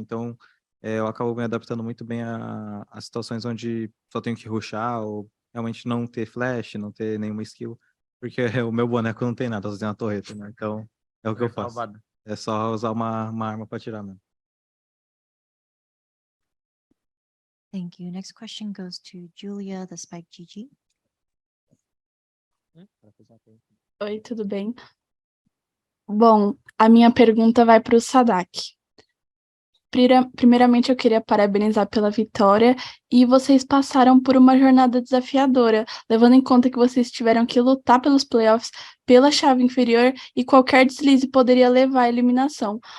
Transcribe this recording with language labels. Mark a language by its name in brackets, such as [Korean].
[Portuguese] Então eu acabo me adaptando muito bem a situações onde só tenho que rushar ou realmente não ter flash, não ter nenhuma skill, porque o meu boneco não tem nada, só tem uma torreta, né? Então é o que eu faço. É só usar uma arma para atirar mesmo. [English] Thank you. Next question goes to Julia, the Spike GG. [Portuguese] Oi, tudo bem? Bom, a minha pergunta vai para o Sadak. Primeiramente, eu queria parabenizar pela vitória e vocês passaram por uma jornada desafiadora, levando em conta que vocês tiveram que lutar pelos playoffs pela chave inferior e qualquer deslize poderia levar à eliminação.